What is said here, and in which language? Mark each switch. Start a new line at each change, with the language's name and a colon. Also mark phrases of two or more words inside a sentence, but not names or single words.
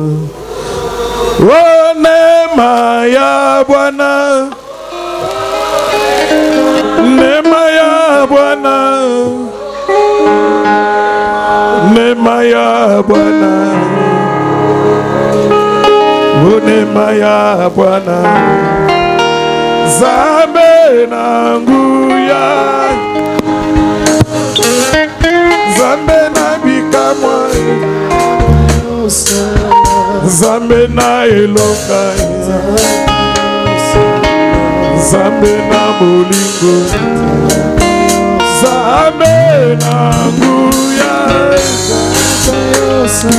Swahili: oh neema ya Bwana, neema ya Bwana. Neema ya Bwana, neema ya Bwana,
Lingala: Zambe na nguya, Zambe na bikamwa, Zambe na elonga, Zambe na bolingo, Zambe na nguya.